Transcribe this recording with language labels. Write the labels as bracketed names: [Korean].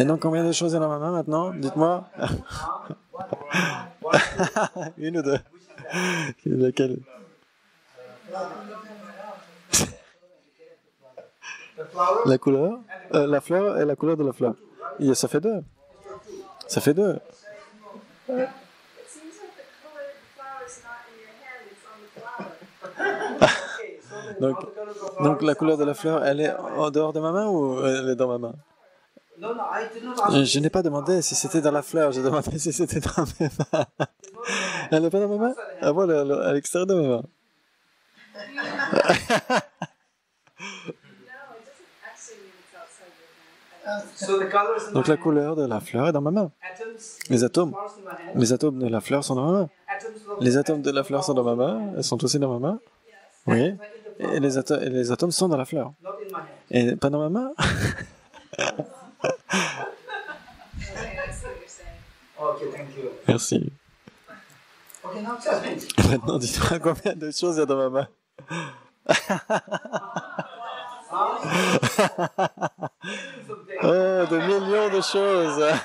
[French] Et donc, combien de choses il y a dans ma main maintenant? Dites-moi. Une ou deux? Laquelle? [English] The flower. [French] La couleur, la fleur et la couleur de la fleur. Ça fait deux. Ça fait deux. [English] It seems like the color of the flower is not in your hand, it's on the flower. Okay. So then [French] Donc, [English] all the colors of flower. [French] donc la couleur de la fleur, elle est en dehors de ma main ou elle est dans ma main? [English] No, no. I did not ask. [French] Je n'ai pas demandé si c'était dans la fleur, j'ai demandé si c'était dans mes mains. Elle n'est pas dans ma main? Ah bon, elle est à l'extérieur de mes mains. [English] No, it doesn't actually mean it's outside your hand. So the color is in [French] Donc [English] my [French] la [English] hand. [French] couleur de la fleur est dans ma main. [English] Atoms. [French] Les atomes. [English] Flowers in my hand. [French] Les atomes de la fleur sont dans ma main. [English] Atoms of [French] Les atomes de la fleur sont dans ma main. Elles sont aussi dans ma main. Oui. Et les atomes sont dans la fleur. [English] not in my hand. [French] Et pas dans ma main? [English] Okay, I see what you're saying. Okay. Thank you. [French] Merci. [English] Okay. Now tell me. [French] Maintenant, dis-moi combien de choses il y a dans ma main. Oh, des millions de choses.